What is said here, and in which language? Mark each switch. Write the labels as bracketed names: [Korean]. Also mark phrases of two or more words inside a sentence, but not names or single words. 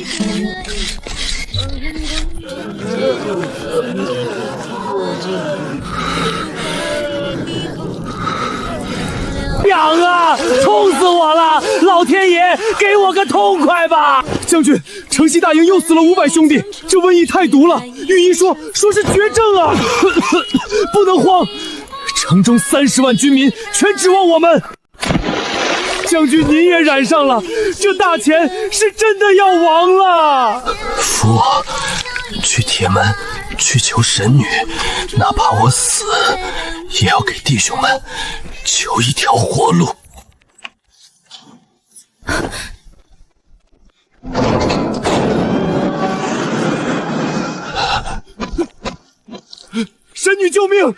[Chinese] 娘啊，痛死我了！老天爺，給我個痛快吧！將軍，城西大營又死了500兄弟，這瘟疫太毒了，御醫說是絕症啊！不能慌。城中30萬軍民全指望我們，將軍您也染上了，這大錢是真的要亡了。去鐵門，去求神女，哪怕我死，也要給弟兄們求一條活路。神女救命！